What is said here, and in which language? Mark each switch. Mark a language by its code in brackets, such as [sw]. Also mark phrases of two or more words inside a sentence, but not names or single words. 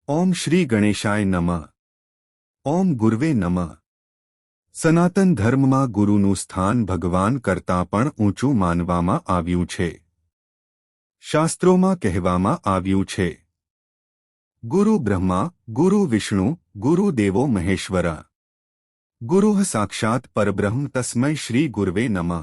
[sa] ओम श्री गणेशाय नमः। ओम गुरुवे नमः। [gu] સનાતન ધર્મમાં ગુરુનું સ્થાન ભગવાન કરતાં પણ ઊંચું માનવામાં આવ્યું છે। શાસ્ત્રોમાં કહેવામાં આવ્યું છે, [sa] ગુરુ બ્રહ્મા, ગુરુ વિષ્ણુ, ગુરુ દેવો મહેશ્વર, ગુરુઃ સાક્ષાત પરબ્રહ્મ તસ્મૈ શ્રી ગુરવે નમઃ।